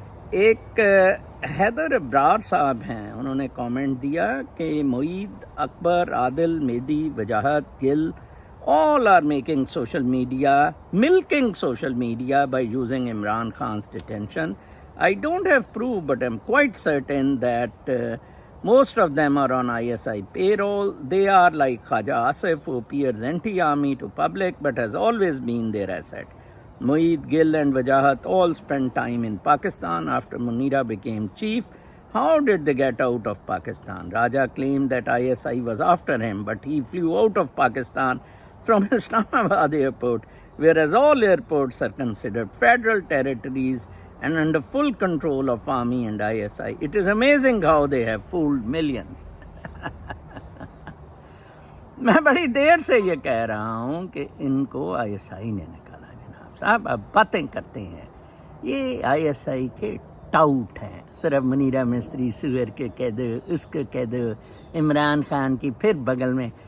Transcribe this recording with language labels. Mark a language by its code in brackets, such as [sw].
[ur] ایک حیدر ابرار صاحب ہیں، انہوں نے کامنٹ دیا کہ معید، اکبر، عادل، میدی، وجاہت، گل [en] all are making social media, milking social media by using Imran Khan's detention. I don't have proof, but I'm quite certain that most of them are on ISI payroll. They are like Khaja Asif, who appears anti-army to public but has always been their asset. Mueed, Gill and Wajahat all spent time in Pakistan after Munira became chief. How did they get out of Pakistan? Raja claimed that ISI was after him, but he flew out of Pakistan from Islamabad airport, whereas all airports are considered federal territories and under full control of army and ISI. It is amazing how they have fooled millions. [ur] میں بڑی دیر سے یہ کہہ رہا ہوں کہ ان کو ISI نے نکالا. جناب صاحب اب باتیں کرتے ہیں، یہ ISI کے ٹاؤٹ ہیں. صرف منیرہ مستری سور کے کہہ دو، اس کو کہہ دو، عمران خان کی پھر بغل میں.